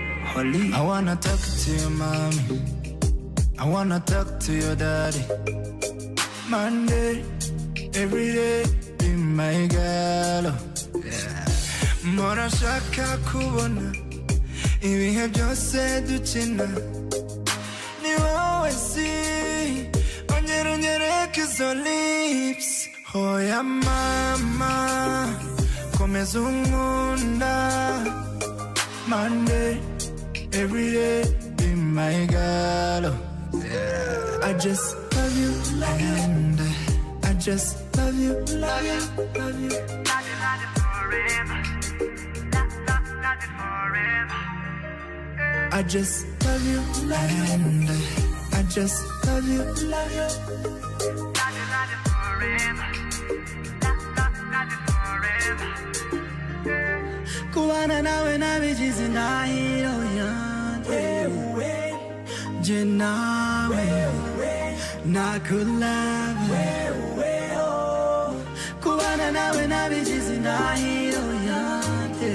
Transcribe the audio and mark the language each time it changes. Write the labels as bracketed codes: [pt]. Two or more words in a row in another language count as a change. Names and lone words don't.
[en] Holy. I wanna talk to your mommy. I wanna talk to your daddy. Monday, every day, be my girl. Yeah. [rw] Mora shaka kubona ibihe byose dukina ni wowe si ongera unyereke izo lips. Hoya mama komeza unkunda. [en] Monday, every day, be my girl. Yeah. I just love you and I just love you, love you, love you. Love you forever. Love you forever. I just love you and I just love you, love you. Love you forever. Love you forever. [rw] Kubana nawe nabigize indahiro yanjye. Je nawe nakulove. Kubana nawe nabigize indahiro yanjye.